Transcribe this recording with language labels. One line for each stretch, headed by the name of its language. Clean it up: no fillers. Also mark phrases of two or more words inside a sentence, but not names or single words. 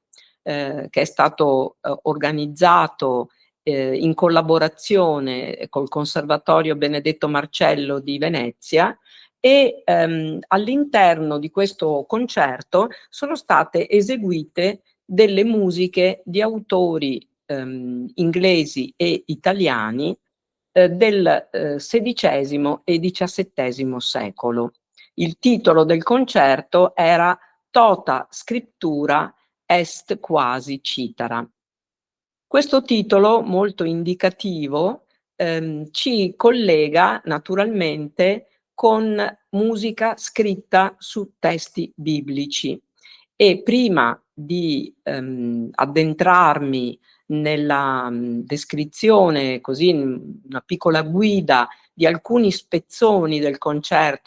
Italian: che è stato organizzato in collaborazione col Conservatorio Benedetto Marcello di Venezia e all'interno di questo concerto sono state eseguite delle musiche di autori inglesi e italiani del XVI e XVII secolo. Il titolo del concerto era Tota Scriptura est quasi citara. Questo titolo molto indicativo ci collega naturalmente con musica scritta su testi biblici e prima di addentrarmi nella descrizione, così una piccola guida di alcuni spezzoni del concerto